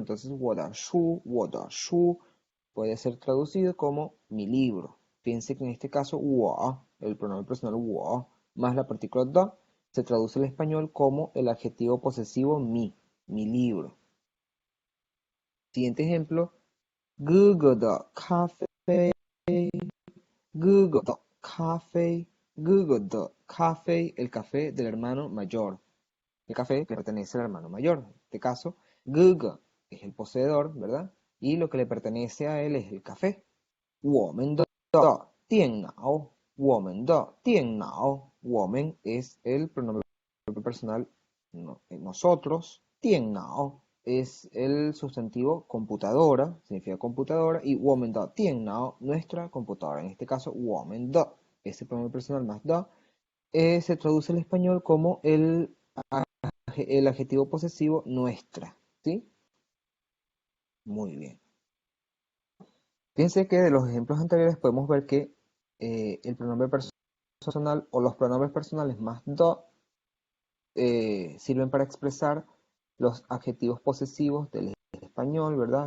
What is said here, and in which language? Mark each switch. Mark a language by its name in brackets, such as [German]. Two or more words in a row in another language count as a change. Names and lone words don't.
[Spanish] Entonces, [Chinese] 我的书 [Spanish] puede ser traducido como mi libro. Fíjense que en este caso, 我, el pronombre personal 我, más la partícula da, se traduce al español como el adjetivo posesivo mi libro. Siguiente ejemplo, [Chinese] 哥哥的咖啡， [Spanish] el café del hermano mayor. El café que pertenece al hermano mayor. En este caso, 哥哥 es el poseedor, ¿verdad? Y lo que le pertenece a él es el café. [Chinese] 我们的电脑， [Spanish] 我们 es el pronombre personal nosotros. 电脑 es el sustantivo computadora, significa computadora, y [Chinese] 我们的电脑, [Spanish] nuestra computadora. En este caso, [Chinese] 我们的, [Spanish] ese pronombre personal más da, se traduce al español como el adjetivo posesivo nuestra, ¿sí? Muy bien. Fíjense que de los ejemplos anteriores podemos ver que el pronombre personal o los pronombres personales más do sirven para expresar los adjetivos posesivos del español, ¿verdad?